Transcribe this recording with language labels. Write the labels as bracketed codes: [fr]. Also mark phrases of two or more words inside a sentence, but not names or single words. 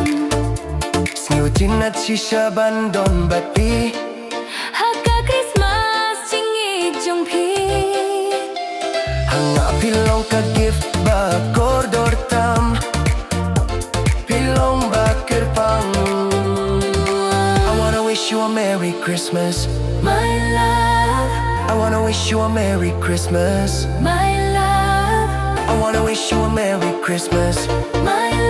[kha] Sngewtynnad shisha bandon ba't pi Haka Khristmas jing jong hanga pilong ka gift ba kordor tam pilong ba kerpang. [en] I wanna wish you a Merry Christmas, my love, I wanna wish you a Merry Christmas, my love, I wanna wish you a Merry Christmas. my